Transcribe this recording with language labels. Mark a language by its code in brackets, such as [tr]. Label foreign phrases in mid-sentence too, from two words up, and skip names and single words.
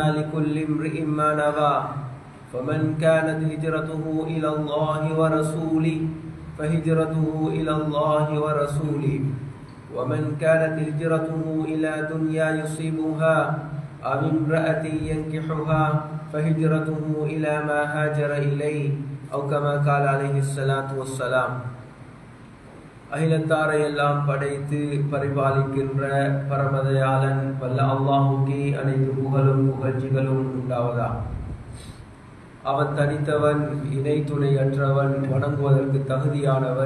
[ar] لكل امرئ ما نوى فمن كانت هجرته إلى الله ورسوله فهجرته إلى الله ورسوله ومن كانت هجرته إلى دنيا يصيبها أو امرأة ينكحها فهجرته إلى ما هاجر إليه أو كما قال عليه الصلاة والسلام [ta] அகிலத்தாரை எல்லாம் படைத்து பரிபாலிக்கின்ற பரமதயாளன் வல்ல அல்லாஹுக்கே அனைத்து புகழும் புகழ்ச்சிகளும் உண்டாவதா. அவன் தனித்தவன், இணை துணையற்றவன், வணங்குவதற்கு தகுதியானவன்.